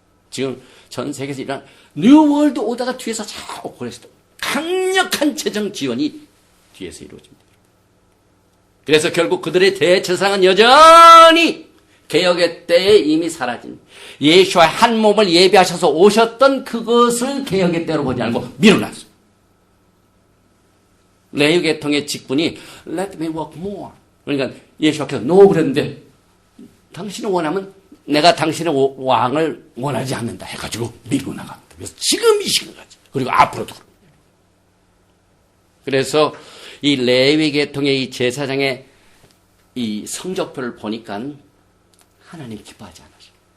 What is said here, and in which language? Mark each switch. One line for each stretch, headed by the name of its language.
Korean: 지금 전 세계에서 일어난 뉴월드 오다가 뒤에서 자꾸 그래서 강력한 재정 지원이 뒤에서 이루어집니다. 그래서 결국 그들의 대체상은 여전히 개혁의 때에 이미 사라진 예수와 한 몸을 예비하셔서 오셨던 그것을 개혁의 때로 보지 않고 밀어놨어요. 레위계통의 직분이
English: Let me work more.
Korean: 그러니까 예수께서 no 그랬는데 당신이 원하면 내가 당신의 왕을 원하지 않는다 해가지고 밀고 나갑니다. 그래서 지금 이 시간까지 그리고 앞으로도 그래서 이 레위계통의 이 제사장의 이 성적표를 보니까 하나님 기뻐하지 않으셔.